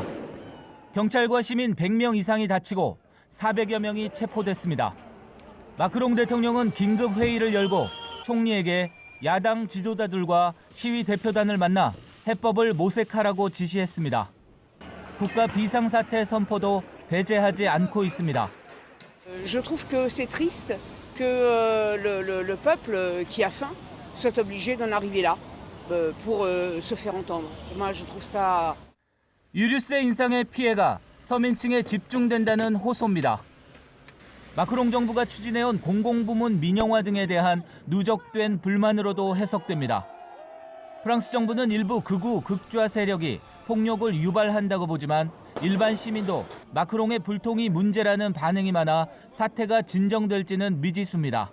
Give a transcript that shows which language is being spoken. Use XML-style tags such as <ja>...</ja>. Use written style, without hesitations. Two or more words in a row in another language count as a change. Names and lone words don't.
<ko>경찰과 시민 100명 이상이 다치고 400여 명이 체포됐습니다. 마크롱 대통령은 긴급 회의를 열고 총리에게 야당 지도자들과 시위 대표단을 만나 해법을 모색하라고 지시했습니다. 국가 비상사태 선포도 배제하지 않고 있습니다.</ko> <fr>Je trouve que c'est triste que le peuple qui a faim soit obligé d'en arriver là pour se faire entendre. Moi, je trouve ça.</fr> <ko>유류세 인상의 피해가 서민층에 집중된다는 호소입니다. 마크롱 정부가 추진해온 공공부문 민영화 등에 대한 누적된 불만으로도 해석됩니다. 프랑스 정부는 일부 극우 극좌 세력이 폭력을 유발한다고 보지만 일반 시민도 마크롱의 불통이 문제라는 반응이 많아 사태가 진정될지는 미지수입니다.</ko>